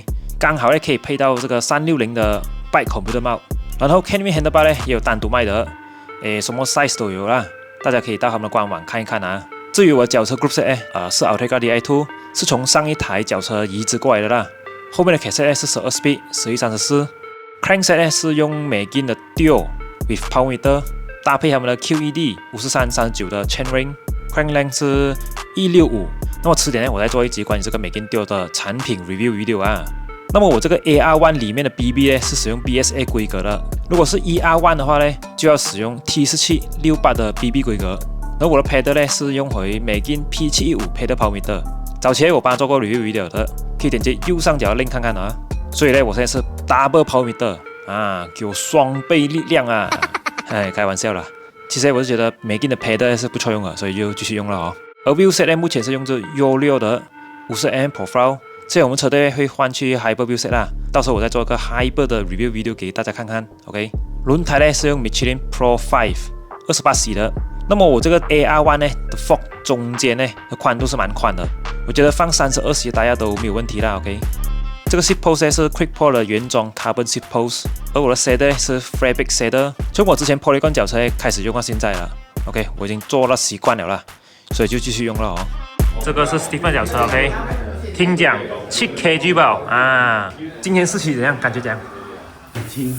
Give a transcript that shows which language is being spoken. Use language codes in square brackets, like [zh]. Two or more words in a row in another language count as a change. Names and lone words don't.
[zh] 刚好呢可以配到这个360的 [en] Bike Computer Mount， [zh] 然后 Can Win handlebar 呢也有单独卖的，什么 size 都有啦，大家可以到他们的官网看一看啊。至于我的脚车 [en] Group Set [zh] 是 Ultegra Di2， 是从上一台脚车移植过来的啦。后面的 cassette 是12 speed 1134 ，crankset 是用美金的 [en] Duo with power meter， [zh] 搭配他们的 QED 5339的 [en] chain ring， crank length [zh] 是165。那么迟点呢，我再做一集关于这个美金 Duo 的产品 [en] review video [zh] 啊。那么我这个 AR1 里面的 BB 呢是使用 BSA 规格的，如果是 ER1 的话呢，就要使用 T1768的 BB 规格。而我的 pedal 呢是用回美金 P715 [en] pedal power meter。 [zh] 早前我帮他做过 [en] review video [zh] 的，可以点击右上角的 link 看看啊。所以呢，我现在是 [en] double power meter [zh] 啊，给我双倍力量啊！哎，开玩笑啦。其实我是觉得美金的 pedal 是不错用的，所以就继续用了哦。而 wheelset 呢，目前是用着 U6的50mm profile。所以我们车队会换去 Hyper wheelset 啦，到时候我再做一个 Hyper 的 [en] review video [zh] 给大家看看 ，OK？轮胎呢是用 Michelin Pro 5 28C 的，那么我这个 AR1 呢的 fork 中间呢的宽度是蛮宽的，我觉得放32C 大家都没有问题啦 ，OK？这个 [en] seat post [zh] 呢是 Quick Pro 的原装 [en] Carbon seat post， [zh] 而我的 saddle 是 Fabric saddle，从我之前 Polygon 脚车开始用到现在了 ，OK？我已经做了习惯了啦，所以就继续用了哦。这个是 Stephen 脚车 ，OK？听讲7kg 吧啊！今天试骑怎样？感觉怎样？很轻，